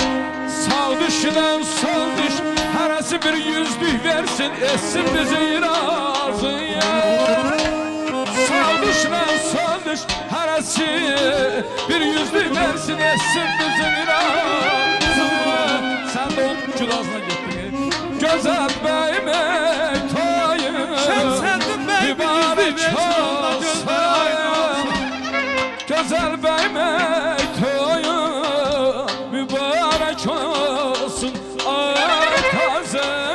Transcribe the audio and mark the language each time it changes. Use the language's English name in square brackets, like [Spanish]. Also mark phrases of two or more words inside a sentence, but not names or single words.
[Azerbaijani] Sağ düşden sol düş, heresi bir yüzlük versin, etsin bizi razıya. Sağ düşden sol düş, heresi bir yüzlük versin, etsin bizi razıya. [Turkish] Sen de onun külahına gittin. [Azerbaijani] Gözəl bəyim ey toyun Şəmsəddin bəy mübarək inşallah olsun gözlər aydın. Gözəl bəyim ey toyun mübarək olsun Ay taze